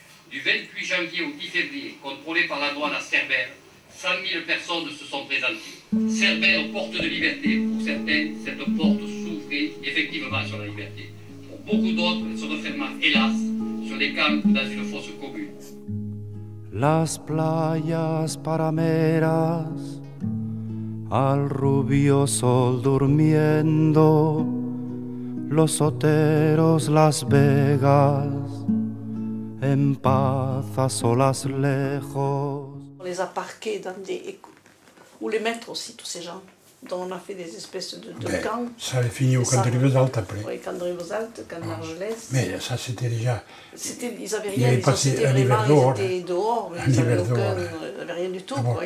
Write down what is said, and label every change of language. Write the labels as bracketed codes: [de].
[fr] Du 28 janvier au 10 février, contrôlés par la douane à Cerbère, 100 000 personnes se sont présentées. Cerbère, porte de liberté. Pour certains, cette porte s'ouvrait effectivement sur la liberté. Pour beaucoup d'autres, elle se referma, hélas, sur les camps ou dans une fosse commune. [es] Las playas parameras, al rubio sol durmiendo, los oteros, Las Vegas, en paz a solas lejos. [fr] On les a parqués dans des... ou les mettre aussi, tous ces gens. Donc on a fait des espèces de camps. Ça avait fini au camp de Rivesaltes après. Oui, camp de Rivesaltes, camp d'Argelès. Mais ça c'était déjà... Ils n'avaient rien, ils étaient dehors, mais ils n'avaient rien du tout. Quoi.